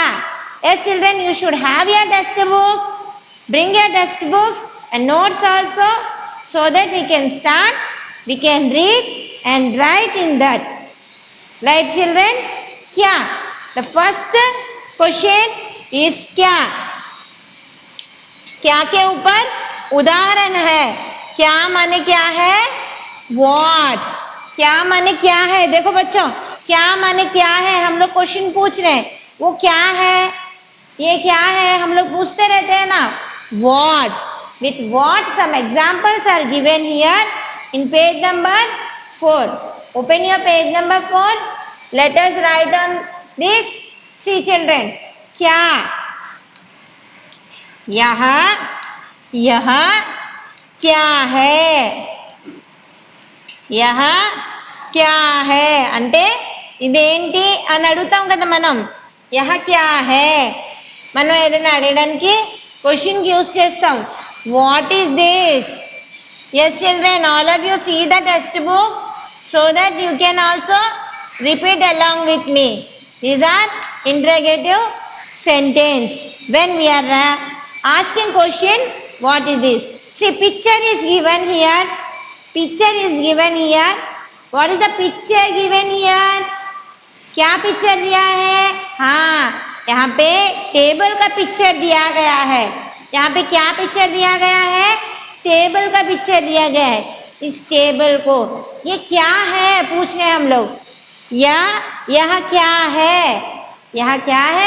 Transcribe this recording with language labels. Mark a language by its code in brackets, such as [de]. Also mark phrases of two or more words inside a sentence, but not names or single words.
[en] Yes children, you should have your test book. Bring your test books and notes also, so that we can start, we can read and write in that. Right children? क्या, the first question is क्या. [hi] क्या के ऊपर उदाहरण है. क्या माने क्या है, what. क्या माने क्या है. देखो बच्चों, क्या माने क्या है. हम लोग क्वेश्चन पूछ रहे हैं, वो क्या है, ये क्या है, हम लोग पूछते रहते हैं ना. [en] What. With what some examples are given here in page number 4. Open your page number 4. Let us write on this. See children, [hi] क्या, यह क्या है. यह क्या है [te] అంటే ఇదేంటి అని అడుగుతాం కదా మనం. [hi] यह क्या है [te] మనం ఏదైనా అడగడానికి క్వశ్చన్ కి యూస్ చేస్తాం. [en] What is this. yes children, all of you see the test book so that you can also repeat along with me. These are interrogative sentence. When we are asking question, what is this. See, picture is given here. Picture is given here. What is the picture given here? [hi] क्या पिक्चर दिया है. हाँ, यहाँ पे टेबल का पिक्चर दिया गया है. यहाँ पे क्या पिक्चर दिया गया है, टेबल का पिक्चर दिया गया है। इस टेबल को ये क्या है पूछ रहे हैं हम लोग। यह क्या है? यह क्या है?